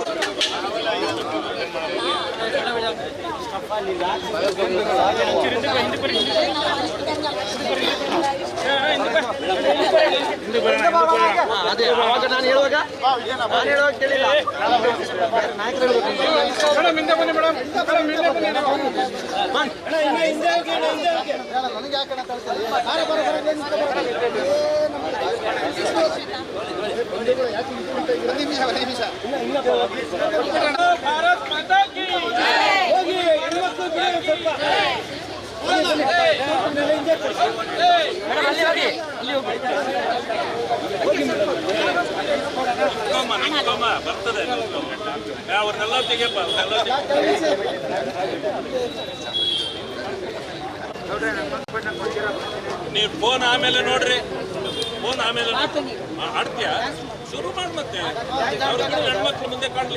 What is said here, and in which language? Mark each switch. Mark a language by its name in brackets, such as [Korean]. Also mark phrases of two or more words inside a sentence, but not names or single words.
[Kannada] ಅದೇ ಅವಾಗ ನಾನು ಹೇಳುವಾಗ ಕೇಳಿಲ್ಲ ನಾಯಕರು [Hindi] भारत माता की [Kannada] ಬರ್ತದೆ ಅವ್ರನ್ನೆಲ್ಲ ತೆಗೆಯಪ್ಪ ನೀವು ಫೋನ್ ಆಮೇಲೆ ನೋಡ್ರಿ ಫೋನ್ ಆಮೇಲೆ ಆಡ್ತೀಯ ಶುರು ಮಾಡಿ ಮತ್ತೆ ಅವ್ರ ಹೆಣ್ಮಕ್ಳು ಮುಂದೆ ಕಾಣ್ಲಿ.